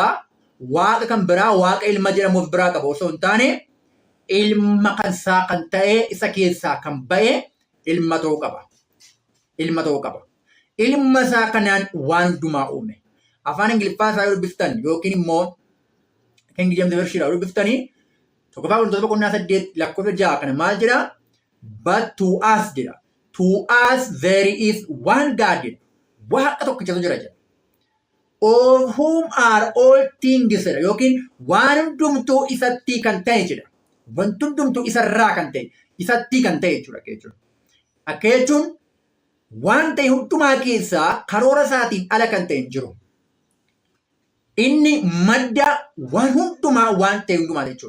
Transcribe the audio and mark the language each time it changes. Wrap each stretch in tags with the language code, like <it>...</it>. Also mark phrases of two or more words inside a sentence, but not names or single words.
<om>Waaqa kan biraa waaqa ilma jedhamuuf biraa qaba osoo hin taane ilma kansaa kan ta'e isa keessaa kan ba'e ilma tokko qaba. Ilma tokko qaba. Ilma isaa kanaan waan hundumaa uume. Afaan Ingiliffaa isaa yoo dubbiftan yookiin immoo King James Version yoo dubbiftanii tokkoffaa Qorontoos boqonnaa 8 lakkoofsa 6 kana maal jedha?</om> <en>But to us jedha. To us there is one God jedha.</en> <om>Waaqa tokkichatu jira jedha.</om> <en>Of whom are all things</en> <om>jedha yookiin waan hundumtuu isatti kan ta'e jedha. Wanti hundumtuu isarraa kan ta'e, isatti kan ta'e jechuudha. Akka jechuun waan ta'e hundumaa keessaa karoora isaatiin ala kan ta'e hin jiru. Inni madda waan hundumaa waan ta'e hundumaa jechuudha.</om>